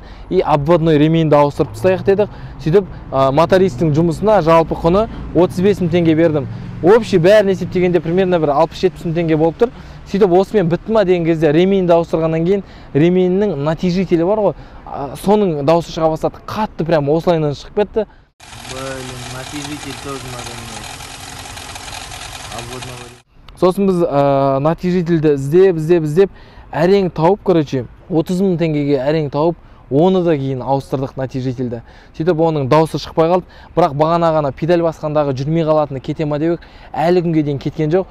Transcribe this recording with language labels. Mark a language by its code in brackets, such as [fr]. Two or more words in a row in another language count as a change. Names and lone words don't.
[kk] И обводной ремейнді ауыстырып тастайық дедік. Сөйтіп мотористтің жұмысына жалпы құны 35.000 теңге бердім. Общий бәрін есептегенде примерно бір 60-70 теңге болып тұр. Сөйтіп осымен бітті ма деген кезде ремейнді ауыстырғаннан кейін ремейннің натяжителі бар ғой, соның дауысы шыға бастады. Қатты прям осылайынан шығып кетті. [ru] Блин, натяжитель тоже надо менять. Обводного. [kk] Сосын біз натяжительді іздеп әрең тауып, короче, 30.000 теңгеге әрең тауып, оны да кейін ауыстырдық натяжительді. Сөйтіп оның дауысы шықпай қалды. Бірақ бағана ғана педаль басқандағы жүрмей қалатыны кете ма деп, әлі күнге дейін кеткен жоқ.